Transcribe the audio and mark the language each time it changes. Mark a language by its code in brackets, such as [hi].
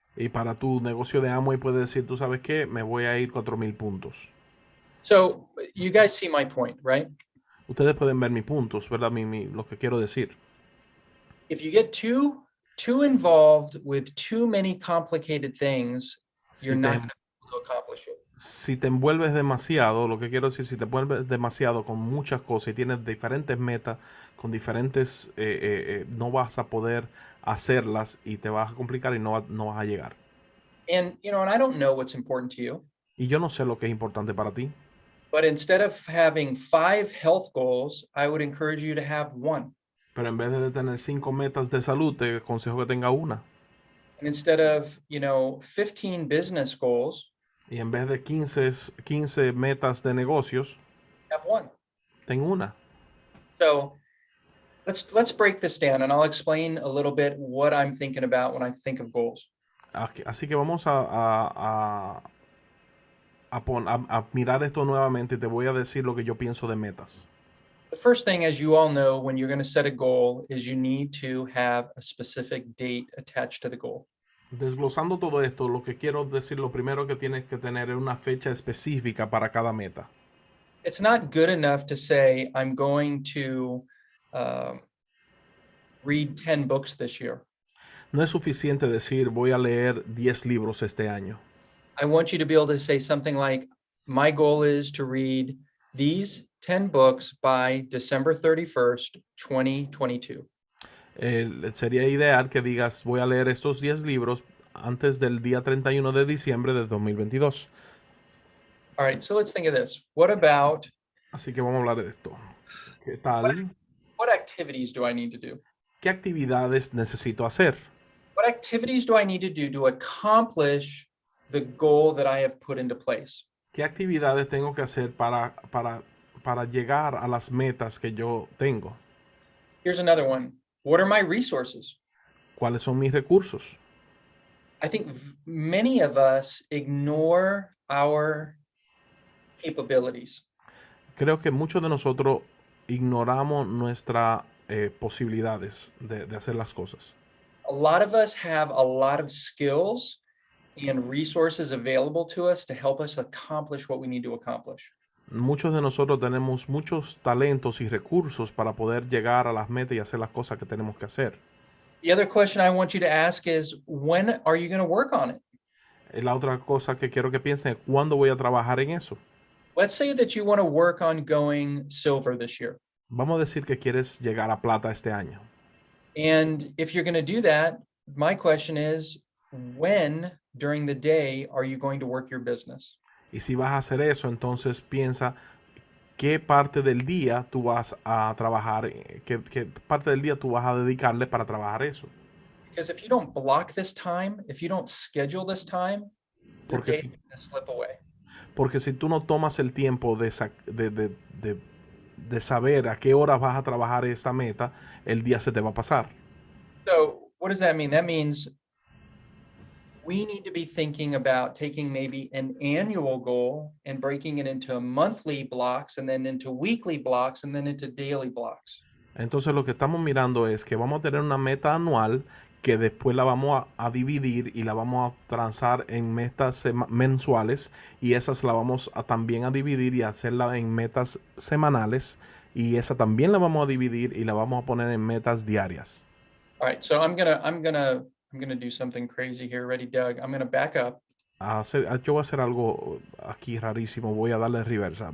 [es] Y para tu negocio de Amway puedes decir, tú sabes qué, me voy a ir 4,000 puntos. [en] So you guys see my point, right? [es] Ustedes pueden ver mis puntos, ¿verdad? Lo que quiero decir. [en] If you get too involved with too many complicated things, you're not going to be able to accomplish it. [es] Si te envuelves demasiado, lo que quiero decir, si te envuelves demasiado con muchas cosas y tienes diferentes metas, con diferentes, no vas a poder hacerlas y te vas a complicar y no vas a llegar. [en] And, you know, and I don't know what's important to you. [es] Y yo no sé lo que es importante para ti. [en] But instead of having 5 health goals, I would encourage you to have 1. [es] Pero en vez de tener 5 metas de salud, te aconsejo que tenga una. [en] And instead of, 15 business goals, [es] y en vez de 15 metas de negocios, [en] have 1. [es] ten una. [en] So let's break this down and I'll explain a little bit what I'm thinking about when I think of goals. [es] Así que vamos a mirar esto nuevamente y te voy a decir lo que yo pienso de metas. [en] The first thing, as you all know, when you're going to set a goal is you need to have a specific date attached to the goal. [es] Desglosando todo esto, lo que quiero decir, lo primero que tienes que tener es una fecha específica para cada meta. [en] It's not good enough to say, I'm going to read 10 books this year. [es] No es suficiente decir, voy a leer 10 libros este año. [en] I want you to be able to say something like, my goal is to read these 10 books by December 31st, 2022. [es] Sería ideal que digas, voy a leer estos 10 libros antes del día 31 de diciembre de 2022. [en] All right, so let's think of this. What about... [es] Así que vamos a hablar de esto. ¿Qué tal? [en] What activities do I need to do? [es] ¿Qué actividades necesito hacer? [en] What activities do I need to do to accomplish the goal that I have put into place? [es] ¿Qué actividades tengo que hacer para llegar a las metas que yo tengo? [en] Here's another one. What are my resources? [es] ¿Cuáles son mis recursos? [en] I think many of us ignore our capabilities. [es] Creo que muchos de nosotros ignoramos nuestras posibilidades de hacer las cosas. [en] A lot of us have a lot of skills and resources available to us to help us accomplish what we need to accomplish. [es] Muchos de nosotros tenemos muchos talentos y recursos para poder llegar a las metas y hacer las cosas que tenemos que hacer. [en] The other question I want you to ask is, when are you going to work on it? [es] La otra cosa que quiero que piensen es, ¿cuándo voy a trabajar en eso? [en] Let's say that you want to work on going silver this year. [es] Vamos a decir que quieres llegar a plata este año. [en] And if you're going to do that, my question is, when during the day are you going to work your business? [es] Y si vas a hacer eso, entonces piensa qué parte del día tú vas a trabajar, qué parte del día tú vas a dedicarle para trabajar eso. [en] Because if you don't block this time, if you don't schedule this time, your day is going to slip away. [es] Porque si tú no tomas el tiempo de saber a qué hora vas a trabajar esta meta, el día se te va a pasar. [en] So what does that mean? That means we need to be thinking about taking maybe an annual goal and breaking it into monthly blocks and then into weekly blocks and then into daily blocks. [es] Entonces lo que estamos mirando es que vamos a tener una meta anual que después la vamos a dividir y la vamos a transar en metas mensuales, y esas la vamos a también a dividir y hacerla en metas semanales, y esa también la vamos a dividir y la vamos a poner en metas diarias. [en] All right, so I'm gonna do something crazy here. Ready, Doug? I'm gonna back up. [es] Yo voy a hacer algo aquí rarísimo, voy a darle reversa.